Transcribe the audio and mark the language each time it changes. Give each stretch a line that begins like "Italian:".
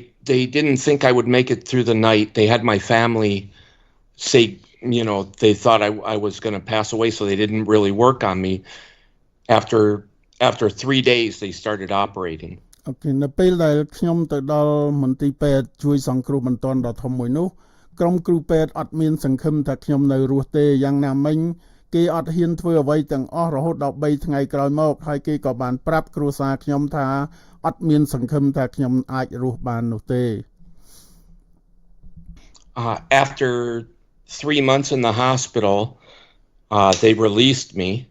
English: They didn't think I would make it through the night. They had my family say, you know, they thought I was going to pass away, so they didn't really work on me. After 3 days, they started operating.
Khmer: Okay, នៅពេលដែលខ្ញុំទៅដល់មន្ទីរពេទ្យជួយសង្គ្រោះបន្ទាន់ដ៏ធំមួយនោះ ក្រុមគ្រូពេទ្យអត់មានសង្ឃឹមថាខ្ញុំនៅរស់ទេយ៉ាងណាមិញគេអត់ហ៊ានធ្វើអ្វីទាំងអស់រហូតដល់3ថ្ងៃក្រោយមកហើយគេក៏បានប្រាប់គ្រួសារខ្ញុំថាអត់មានសង្ឃឹមថាខ្ញុំអាចរស់បាននោះទេ
English: After 3 months in the hospital, they released me.